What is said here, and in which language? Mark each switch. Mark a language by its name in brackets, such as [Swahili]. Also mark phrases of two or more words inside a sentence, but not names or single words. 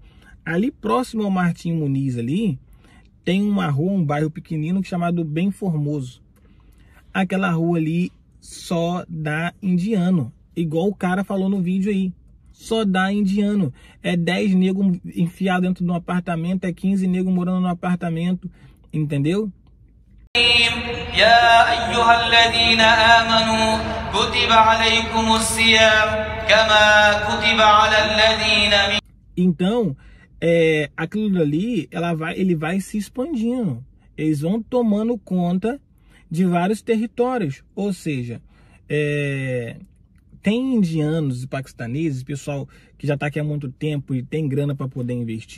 [Portuguese] Ali próximo ao Martim Muniz ali, tem uma rua, um bairro pequenino chamado Bem Formoso. Aquela rua ali só dá indiano, igual o cara falou no vídeo aí. Só dá indiano. É 10 negros enfiados dentro de um apartamento, é 15 negros morando no apartamento, entendeu? [Arabic] يا أيها الذين آمنوا كتب عليكم الصيام كما كتب على الذين من. [Portuguese] Então, aquilo ali, ele vai se expandindo. Eles vão tomando conta de vários territórios. Ou seja, tem indianos e paquistaneses, pessoal que já está aqui há muito tempo e tem grana para poder investir.